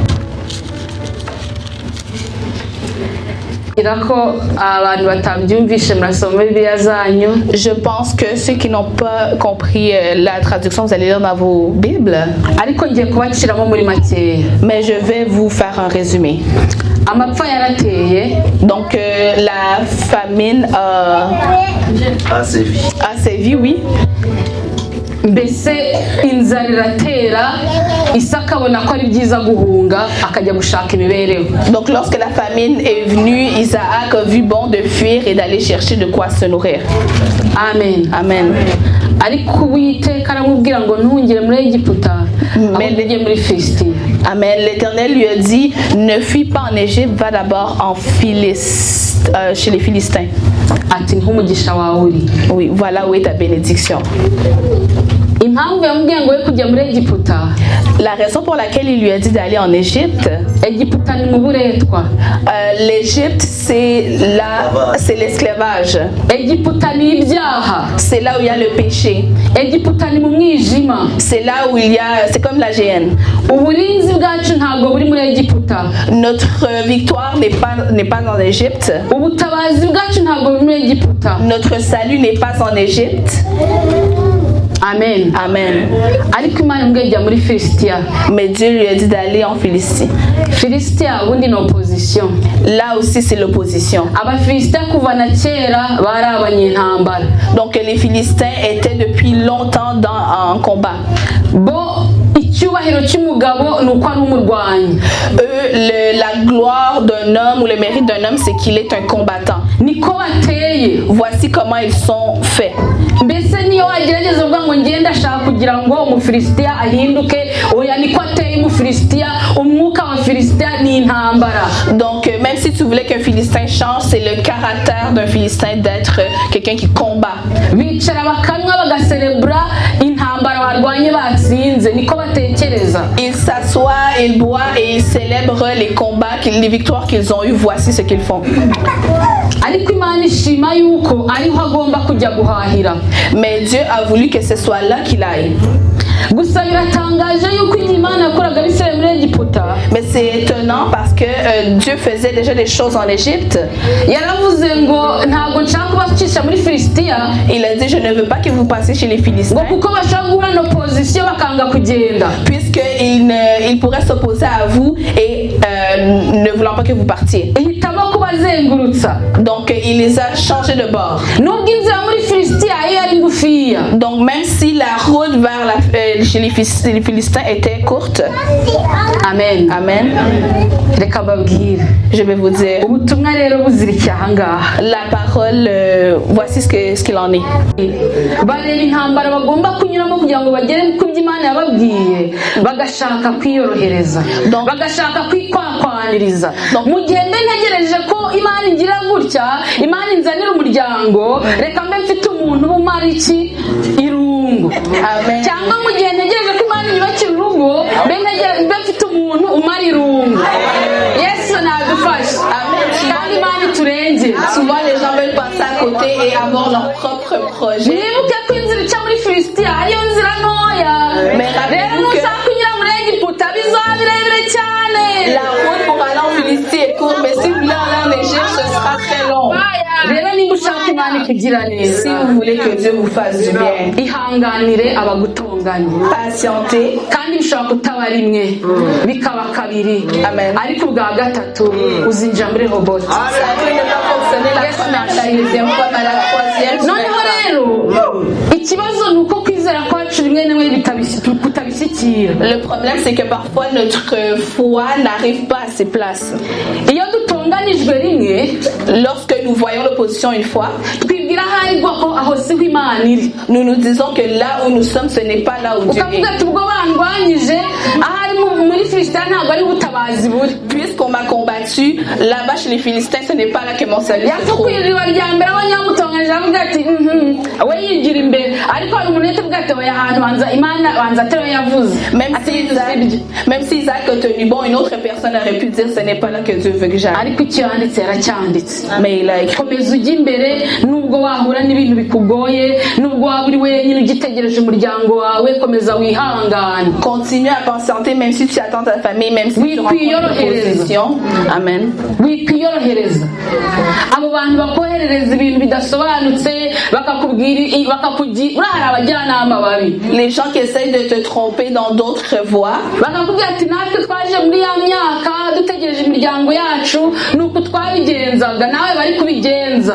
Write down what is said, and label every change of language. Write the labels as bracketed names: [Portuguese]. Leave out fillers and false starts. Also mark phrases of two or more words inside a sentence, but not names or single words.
[French] Je pense que ceux qui n'ont pas compris la traduction, vous allez lire dans vos Bibles. Mais je vais vous faire un résumé. Donc la famine a sévi, oui. [Kinyarwanda] mbese inzara iratera Isaka abona ko ari byiza guhunga akajya gushaka imibereho. [French] Donc lorsque la famine est venue, Isaac a vu bon de fuir et d'aller chercher de quoi se nourrir. Amen. Amen. [Kinyarwanda] Ariko Uwiteka aramubwira ngo ntungire muri Egiputa ahubwo ujye muri Filisitiya. Amen. [French] L'Éternel lui a dit, ne fuis pas en Égypte, va d'abord en chez les Philistins. [Kinyarwanda] Ati nk'umugisha wawe uri. [French] Oui, voilà où est ta bénédiction. [Kinyarwanda] impamvu yamubwiye ngo we kujya muri Egiputa, [French] la raison pour laquelle il lui a dit d'aller en Égypte, [Kinyarwanda] Egiputa ni mu buretwa, [French] l'Égypte c'est l'esclavage, [Kinyarwanda] Egiputa ni ibyaha, [French] c'est là où il y a le péché, [Kinyarwanda] Egiputa ni mu mwijima, [French] c'est là où il y a, c'est comme la géhenne. [Kinyarwanda] uburinzi bwacu ntabwo buri muri Egiputa, [French] Notre victoire n'est pas en Égypte, [Kinyarwanda] ubutabazi bwacu ntabwo buri muri Egiputa. [French] notre salut n'est pas en Égypte. Amen. Amen. [Kinyarwanda] Ariko Imana imbwiye jya muri Filisitiya. [French] Mais Dieu lui a dit d'aller en Philistie. [Kinyarwanda] Filisitiya ubundi ni opposition. [French] Là aussi c'est l'opposition. [Kinyarwanda] Abafilisitiya kuva na kera bari abanyintambara. [French] Donc les Philistins étaient depuis longtemps en combat. [Kinyarwanda] Bo icyubahiro cy'umugabo nuko ari umurwanyi. [French] Eux, la gloire d'un homme ou le mérite d'un homme, c'est qu'il est un combattant. [Kinyarwanda] Niko bateye. [French] Voici comment ils sont faits. [Kinyarwanda] Mbese niyo wagerageza uvuga ngo ngenda ashaka kugira ngo umufilisitiya ahinduke, oya niko ateye umufilisitiya, umwuka wa Filisitiya ni intambara. [French] Donc même si tu voulais qu'un Philistin change, c'est le caractère d'un Philistin d'être quelqu'un qui combat. [Kinyarwanda] Bicara bakanywa bagaserebura intambara barwanye batsinze, niko batekereza. [French] Ils s'assoient, ils boivent et ils célèbrent les combats, les victoires qu'ils ont eues. Voici ce qu'ils font. [Kinyarwanda] Ariko Imana ishima yuko ariho agomba kujya guhahira. [French] Mais Dieu a voulu que ce soit là qu'il aille. [Kinyarwanda] Gusa biratangaje yuko Imana yakoraga Abisirayeli muri Egiputa. [French] Mais c'est étonnant parce que Dieu faisait déjà des choses en Égypte. [Kinyarwanda] Yaravuze ngo ntabwo nshaka kubacisha muri Filisitiya. [French] Il a dit je ne veux pas que vous passiez chez les Philistins. [Kinyarwanda] Ngo kuko bashaka guhura n'opposition bakanga kugenda. [French] Puisqu'il pourrait s'opposer à vous et ne voulant pas que vous partiez. [Kinyarwanda] Ihitamo kubazengurutsa. [French] Donc il les a changés de bord. [Kinyarwanda] Nubwo inzira muri Filisitiya yari ngufiya. [French] Donc même si la route vers chez les Philistins était courte. Amen. Amen. [Kinyarwanda] Reka babwire. [French] Je vais vous dire. [Kinyarwanda] Ubutumwa rero buzirikiye ahangaha. [French] La parole, voici ce qu'il en est. [Kinyarwanda] Bareba intambara bagomba kunyuramo kugira ngo bagere ku by'Imana yababwiye, bagashaka kwiyorohereza, bagashaka kwikwaniriza. Mu gihe mbe ntegereje ko Imana ingira gutya, Imana inzanira umuryango, reka mbe mfite umuntu umara iki irungu. Amen. Cyangwa mu gihe ntegereje ko Imana inyubakira urugo, mbe mfite umuntu umara irungu. Yesu nadufashe. Kandi Imana iturengere. [French] Souvent les gens veulent passer à côté et avoir leur propre projet. [Kinyarwanda] Mwibuke ko inzira ica muri Filisitiya ariyo nzira ntoya. Rero nushaka kunyura muri Egiputa bizaba birebire cyane. [French] La route pour aller en Philistie est courte, mais si vous voulez aller en Égypte, ce sera très long. [Kinyarwanda] Rero niba ushaka Imana ikugira neza, [French] si vous voulez que Dieu vous fasse du bien, [Kinyarwanda] ihanganire abagutonganya. [French] Patientez. [Kinyarwanda] Kandi bishobora kutaba rimwe, bikaba kabiri. Amen. Ariko ubwa gatatu uzinjira muri Rehoboth. [French] Ça peut ne pas fonctionner la première, la deuxième fois, mais la troisième. [Kinyarwanda] Noneho rero ikibazo nuko kwizera kwacu rimwe na rimwe kutabishyikira. [French] Le problème c'est que parfois notre foi n'arrive pas à ses places. [Kinyarwanda] Iyo dutonganijwe rimwe, [French] lorsque nous voyons l'opposition une fois, [Kinyarwanda] twibwira ahari ko aho siho Imana iri. [French] Nous nous disons que là où nous sommes, ce n'est pas là où Dieu est. [Kinyarwanda] Ukavuga ati ubwo bandwanyije ahari muri Filisitiya ntabwo ari ubutabazi buri. [French] Puisqu'on m'a combattu là-bas chez les Philistins, ce n'est pas là que mon salut se trouve. [Kinyarwanda] Yakukwiriwe rya mbere abanyamutonganije avuga ati we yigira imbere, ariko hari umuntu yatubwira ati oya ahantu banza atari we yavuze. [French] Même si Isaac a tenu bon, une autre personne aurait pu dire ce n'est pas là que Dieu veut que j'aille. [Kinyarwanda] Ariko icyo yanditse yaracyanditse. [French] Mais il a écrit. [Kinyarwanda] Komeza ujya imbere nubwo wahura n'ibintu bikugoye, nubwo waba uri wenyine ugitegereje umuryango wawe, komeza wihangane. [French] Continue à patienter même si tu attends ta famille, même si tu rencontres une opposition. Amen. [Kinyarwanda] Wikwiyorohereza. Abo bantu bakoherereza ibintu bidasobanutse bakakugira urahari abajyanama babi. [French] Les gens qui essayent de te tromper dans d'autres voies. [Kinyarwanda] Bakakubwira ati natwe twaje muri ya myaka dutegereje imiryango yacu nuko twabigenzaga nawe bari kubigenza.